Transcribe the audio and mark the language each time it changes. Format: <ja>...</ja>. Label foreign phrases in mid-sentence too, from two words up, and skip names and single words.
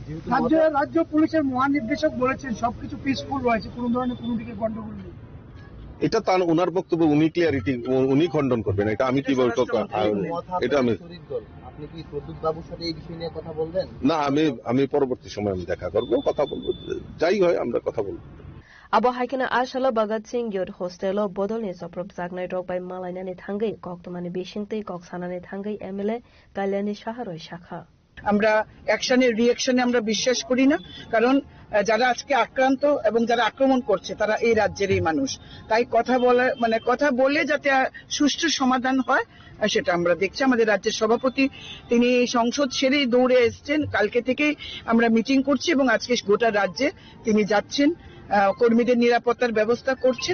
<bn>রাজ্য পুলিশের মহানির্দেশক বলেছেন সবকিছু পিসফুল রয়েছে, কোন ধরনের কোনো দিকে গন্ডগোল নেই। এটা তার ওনার বক্তব্য, উনি খণ্ডন করবেন। এটা আমি কি বলবো? এটা আপনি কি প্রদ্যুৎ বাবুর সাথে এই বিষয় নিয়ে কথা বলবেন? না, আমি পরবর্তী সময় আমি দেখা করবো, কথা বলবো, যাই হয় আমরা কথা বলবো।</bn> <trp>Abo haikena ashala Bhagat Singh Youth Hostel bodolni soprop jaknai rokbai malainani thangai koktomani bishingtei koksanani thangai MLA Kalyani Shaharoi Shakha.</trp> <bn>আমরা অ্যাকশনের রিঅ্যাকশনে আমরা বিশ্বাস করি না, কারণ যারা আজকে আক্রান্ত এবং যারা আক্রমণ করছে তারা এই রাজ্যেরই মানুষ। তাই কথা বলে যাতে সুষ্ঠু সমাধান হয় সেটা আমরা দেখছি। আমাদের রাজ্যের সভাপতি তিনি সংসদ সেরেই দৌড়ে এসছেন, কালকে থেকেই আমরা মিটিং করছি এবং আজকে গোটা রাজ্যে তিনি যাচ্ছেন, কর্মীদের নিরাপত্তার ব্যবস্থা করছেন।</bn>